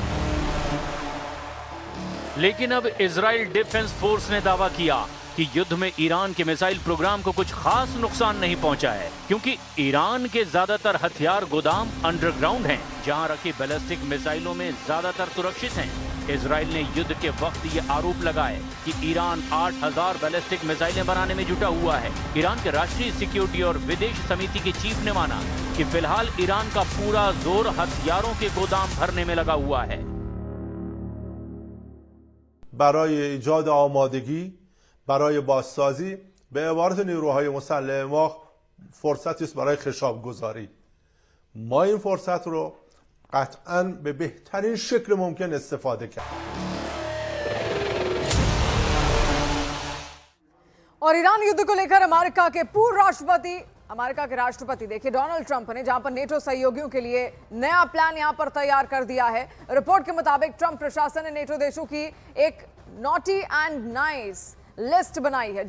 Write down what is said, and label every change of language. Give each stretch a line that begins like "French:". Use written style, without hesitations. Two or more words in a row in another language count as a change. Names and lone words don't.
Hindi: लेकिन अब इजराइल डिफेंस फोर्स ने दावा किया कि युद्ध में ईरान के
English: missile program
Hindi: को कुछ खास नुकसान नहीं पहुंचा है, क्योंकि ईरान के ज्यादातर हथियार गोदाम अंडरग्राउंड हैं, जहां रखी
English: ballistic missiles
Hindi: में ज्यादातर सुरक्षित हैं। इजराइल ने युद्ध के वक्त ये आरोप लगाए कि ईरान 8,000
English: ballistic missiles
Hindi: बनाने में जुटा हुआ है। ईरान के राष्ट्रीय सिक्योरिटी और विदेश समिति के चीफ ने माना कि फिलहाल ईरान का पूरा जोर हथियारों के गोदाम भरने में लगा हुआ है।
Persian: برای ایجاد آمادگی برای بازسازی به عبارت نیروهای مسلح ما فرصتی است برای خشاب گذاری. ما این فرصت رو قطعاً به بهترین شکل ممکن استفاده کرد.
Hindi: और ईरान युद्ध को लेकर अमेरिका के राष्ट्रपति देखिए डोनाल्ड ट्रंप ने जहां पर नेटो सहयोगियों के लिए नया प्लान यहां पर तैयार कर दिया है। रिपोर्ट के मुताबिक ट्रंप प्रशासन ने नेटो देशों की एक
English: naughty and nice list
Hindi: बनाई है।